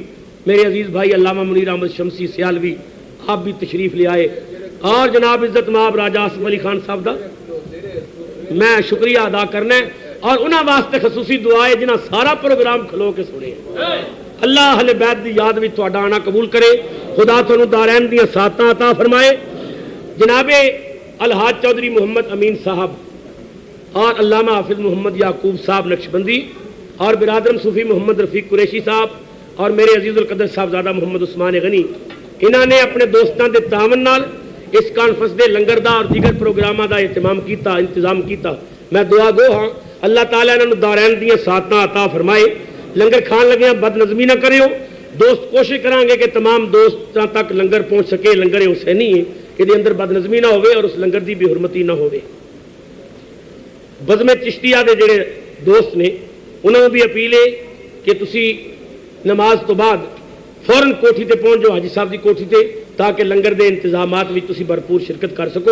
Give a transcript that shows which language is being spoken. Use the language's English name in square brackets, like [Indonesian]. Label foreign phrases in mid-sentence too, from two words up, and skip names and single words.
[Urdu] میرے عزیز بھائی علامہ منیر احمد شمسی سیالوی آپ بھی تشریف لے آئے. [Punjabi] اور جناب عزت مآب راجہ آصف علی خان صاحب دا میں شکریہ ادا کرنا ہے اور انہاں واسطے خصوصی دعائے جنہاں سارا پروگرام کھلو کے سنے. اللہ اہل بیت دی یاد وچ تہاڈا آنا قبول کرے. خدا تانوں دارین دیاں ساتاں عطا فرمائے. جناب الحاج چودھری محمد امین صاحب اور علامہ حافظ محمد یعقوب صاحب نقشبندی اور برادرم صوفی محمد رفیق قریشی صاحب اور میرے عزیز القدر صاحبزادہ محمد عثمان غنی انہاں نے اپنے دوستاں دے تعاون نال اس کانفرنس دے لنگر دا اور دیگر پروگراماں دا انتظام کیتا. میں دعا گو ہاں اللہ تعالیٰ انہاں نوں دارین دیاں ساتاں عطا فرمائے. لنگر کھان لگیاں بد نظمی نہ کریو. [Urdu] دوست کوشش کریں گے کہ تمام دوستاں تک لنگر پہنچ سکے. [Punjabi] لنگر حسینی ہے کہ دے اندر بد نظمی نہ ہوئے اور اس لنگر دی بے حرمتی نہ ہوئے. بزم چشتیہ دے جڑے دوست نے انہوں نے بھی اپیل ہے کہ تسی نماز تو بعد فوراً کوٹھی تے پہنچ جاؤ حاجی صاحب دی کوٹھی تے تاکہ لنگر دے انتظامات بھی تسی بھرپور شرکت کر سکو.